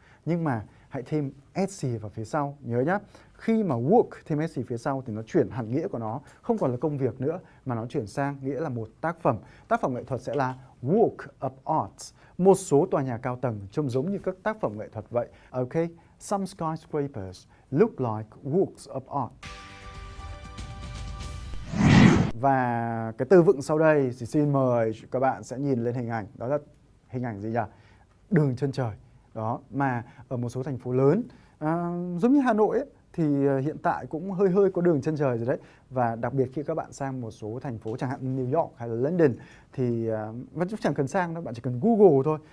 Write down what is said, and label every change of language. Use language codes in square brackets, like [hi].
[vi] Nhưng mà hãy thêm sc vào phía sau, nhớ nhá. Khi mà work thêm sc phía sau thì nó chuyển hẳn nghĩa của nó, không còn là công việc nữa mà nó chuyển sang nghĩa là một tác phẩm. Tác phẩm nghệ thuật sẽ là [en] work of art. [vi] Một số tòa nhà cao tầng trông giống như các tác phẩm nghệ thuật vậy. [en] Ok, some skyscrapers look like works of art. [vi] Và cái từ vựng sau đây thì xin mời các bạn sẽ nhìn lên hình ảnh. Đó là hình ảnh gì nhỉ? Đường chân trời. Đó, mà ở một số thành phố lớn giống như Hà Nội ấy, thì hiện tại cũng hơi có đường chân trời rồi đấy. Và đặc biệt khi các bạn sang một số thành phố chẳng hạn New York hay là London thì vẫn chẳng cần sang đâu, bạn chỉ cần Google thôi.